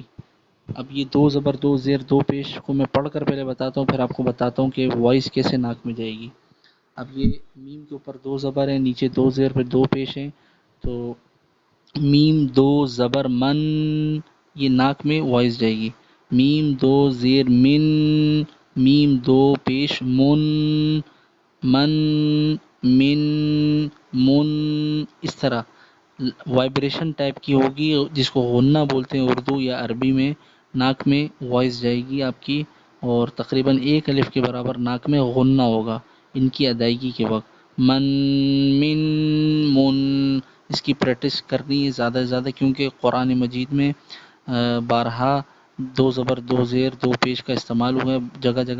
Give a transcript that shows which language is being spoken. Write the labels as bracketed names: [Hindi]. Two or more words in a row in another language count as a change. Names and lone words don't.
[Urdu] اب یہ دو زبر دو زیر دو پیش کو میں پڑھ کر پہلے بتاتا ہوں، پھر آپ کو بتاتا ہوں کہ وائس کیسے ناک میں جائے گی۔ اب یہ میم کے اوپر دو زبر ہیں، نیچے دو زیر پہ دو پیش ہیں، تو میم دو زبر من، یہ ناک میں وائس جائے گی۔ میم دو زیر من، میم دو پیش من، من من من، اس طرح وائبریشن ٹائپ کی ہوگی، جس کو غنہ بولتے ہیں اردو یا عربی میں۔ ناک میں وائس جائے گی آپ کی، اور تقریباً ایک الف کے برابر ناک میں غنہ ہوگا ان کی ادائیگی کے وقت۔ من من من، اس کی پریکٹس کرنی ہے زیادہ سے زیادہ، کیونکہ قرآن مجید میں بارہا دو زبر دو زیر دو پیش کا استعمال ہوا ہے جگہ جگہ